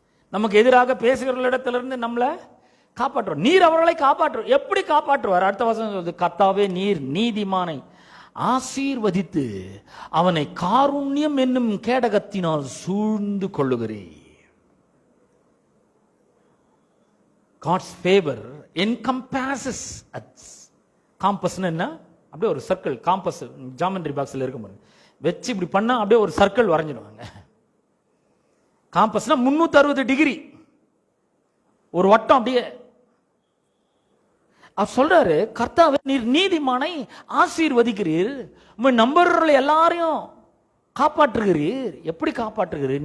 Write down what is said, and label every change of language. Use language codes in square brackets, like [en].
[ta] நமக்கு எதிராக பேசுகிறவர்களிடத்திலிருந்து நம்மளை காப்பாற்றுவார். நீர் அவர்களை காப்பாற்றுவார். எப்படி காப்பாற்றுவார்? அடுத்த வசனம் சொல்லுது, கர்த்தாவே நீர் நீதிமானை ஆசீர்வதித்து அவனை காருண்யம் என்னும் கேடகத்தினால் சூழ்ந்து கொள்ளுகிறேன். [en] God's favor encompasses us. [ta] Compass என்ன? அப்படியே ஒரு சர்க்கிள். காம்பஸ் ஜாமெண்ட்ரி பாக்ஸ்ல இருக்க முடியும். வச்சு இப்படி பண்ணா அப்படியே ஒரு சர்க்கிள் வரைஞ்சிடுவாங்க. காம்பஸ்னா 360 டிகிரி ஒரு வட்டம். அப்படியே அவர் சொல்றாரு, கர்த்தாவே நீர் நீதிமானை ஆசீர்வதிக்கிறீர், உம்மை நம்புறவர்களை எல்லாரையும் காப்பாற்றுகிறீர். எப்படி காப்பாற்றுகிறீர்?